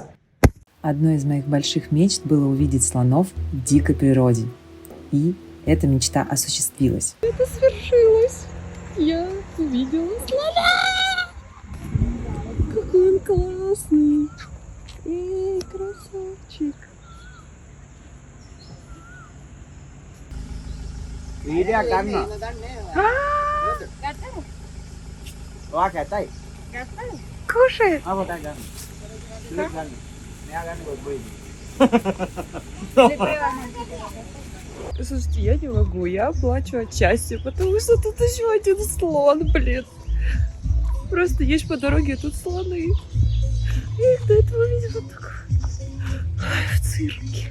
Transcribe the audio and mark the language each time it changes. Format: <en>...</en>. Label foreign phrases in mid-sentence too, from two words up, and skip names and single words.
<ru>Одной из моих больших мечт было увидеть слонов в дикой природе. И эта мечта осуществилась. Свершилось. Я увидела слона. Какой он классный. Эй, красавчик.</ru> <si>Video ගන්න. ඔයා කැතයි.</si> <ru>Кушает.</ru> <si>ආ පොතක් ගන්න. ඉලෙක් ගන්න. මෙයා ගන්න බොයි.</si> <ru>Слушайте, я не могу, я плачу от счастья, потому что тут еще один слон, блин. Просто едешь по дороге, а тут слоны. Я их до этого видела только в цирке.</ru>